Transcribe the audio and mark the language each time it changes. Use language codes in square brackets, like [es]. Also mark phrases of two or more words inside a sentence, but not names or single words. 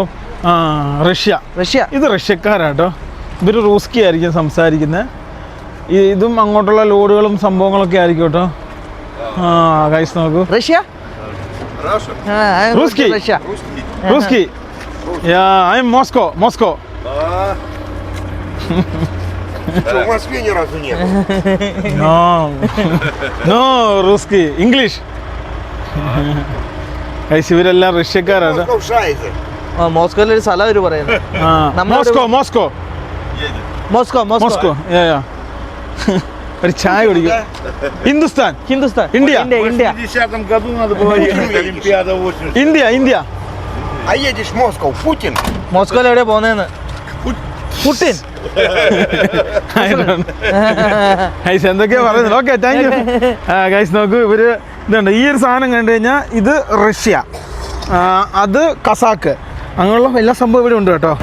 [ml] റഷ്യ. ഇത് റഷ്യക്കാരാട്ടോ. ഇവർ റൂസ്കി ആയിരിക്കും സംസാരിക്കുന്നത്. ഇതും അങ്ങോട്ടുള്ള ലോഡുകളും സംഭവങ്ങളൊക്കെ ആയിരിക്കും കേട്ടോ. ഗൈസ് നോക്കൂ, റൂസ്കി. [en] I am Moscow. [ru] Что, в Москве ни разу не был? [en] No, русский, English. [ml] ഇവരെല്ലാം റഷ്യക്കാരാണ്. മോസ്കോയിൽ ഒരു സ്ഥലം അവര് പറയുന്നത്. മോസ്കോ. ഒരു ചായ കുടിക്കും. ഹിന്ദുസ്ഥാൻ, ഇന്ത്യ. [ru] 50-м году надо было ехать, Олимпиада 80. India. А едешь в Москву, Путин. [ml] മോസ്കോയിൽ എവിടെയാ പോകുന്നതെന്ന്? പുടിൻ. എന്തൊക്കെയാ പറയുന്നത്. [en] okay, thank you. [ml] ഗൈസ് നോക്കൂ, ഇവര് ഇതുണ്ട്. ഈ ഒരു സാധനം കണ്ടു കഴിഞ്ഞാൽ ഇത് റഷ്യ, അത് കസാക്ക്, അങ്ങനെയുള്ള എല്ലാ സംഭവം ഇവിടെ ഉണ്ട് കേട്ടോ.